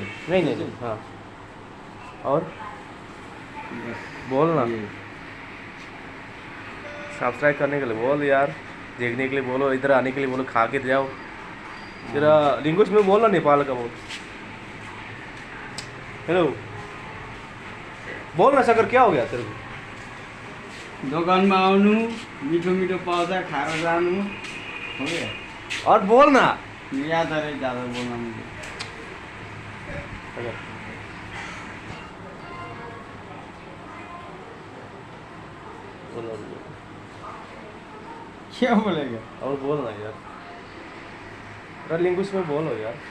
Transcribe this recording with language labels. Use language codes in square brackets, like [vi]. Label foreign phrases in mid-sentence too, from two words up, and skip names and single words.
[hi] नहीं हाँ, और बोल ना, सब्सक्राइब करने के लिए बोल यार, देखने के लिए बोलो, इधर आने के लिए बोलो, खा के जाओ। तेरा लैंग्वेज में बोल ना, नेपाल का बोल। हेलो बोल ना सागर, क्या हो गया तेरे को? [ne] दोकानमा आउनु, मिठो मिठो पाउँछ खाएर जानु, [hi] हो गया। और बोल ना याद आ रही ज़्यादा बोलना मुझे। बोलो क्या बोलेगा? और बोल ना यार, तेरा लैंग्वेज में बोलो यार।